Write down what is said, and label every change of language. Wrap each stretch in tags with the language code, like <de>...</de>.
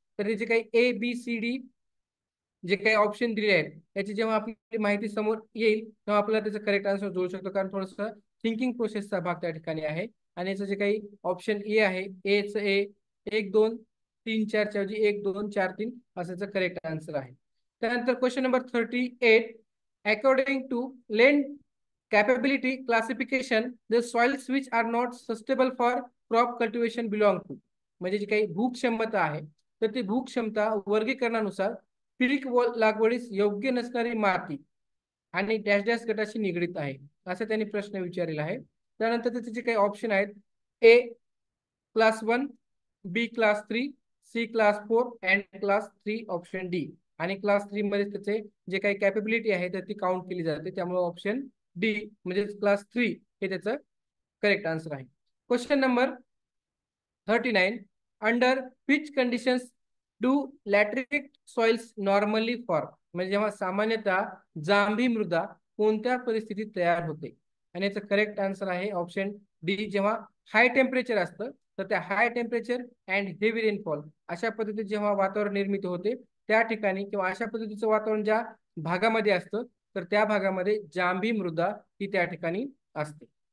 <mr>तर हे जे काही A B C D J काही ऑप्शन दिले आहेत त्याची जेव्हा आपली माहिती समोर येईल तेव्हा आपल्याला त्याचं करेक्ट आन्सर जोडू शकतो. कारण थोडंसं थिंकिंग प्रोसेसचा भाग त्या ठिकाणी आहे. आणि याचं जे काही ऑप्शन ए आहे एच ए 1 2 3 4 च्या ऐवजी 1 2 4 3 असं करेक्ट आन्सर आहे. त्यानंतर question number 38.</mr> <en>According to land capability classification the soils which are not suitable for crop cultivation belong to.</en> <mr>म्हणजे जी काही भूक्षमता आहे तर ती भूक्षमता वर्गीकरणानुसार पीक लागवडीस योग्य नसणारी माती आणि डॅश डॅश गटाशी निगडीत आहे असं त्यांनी प्रश्न विचारलेला आहे. त्यानंतर त्याचे जे काही ऑप्शन आहेत ए class 1, B class 3, C class 4 and class 3 option D. आणि क्लास 3 मध्ये त्याचे जे काही कॅपेबिलिटी आहे तर ती काउंट केली जाते. त्यामुळे ऑप्शन डी म्हणजे क्लास 3 हे त्याचं करेक्ट आन्सर आहे. Question number 39.</mr> <en>Under which conditions do lateritic soils normally form.</en> <mr>म्हणजे जेव्हा सामान्यतः जांभी मृदा कोणत्या परिस्थितीत तयार होते. आणि याचं करेक्ट आन्सर आहे ऑप्शन डी. जेव्हा हाय टेम्परेचर असतं तर त्या</mr> <en>high temperature and heavy rainfall</en> <mr>अशा पद्धतीत जेव्हा वातावरण निर्मिती होते त्या ठिकाणी किंवा अशा पद्धतीचं वातावरण ज्या भागामध्ये असतं तर त्या भागामध्ये जांभी मृदा ही त्या ठिकाणी असते.</mr>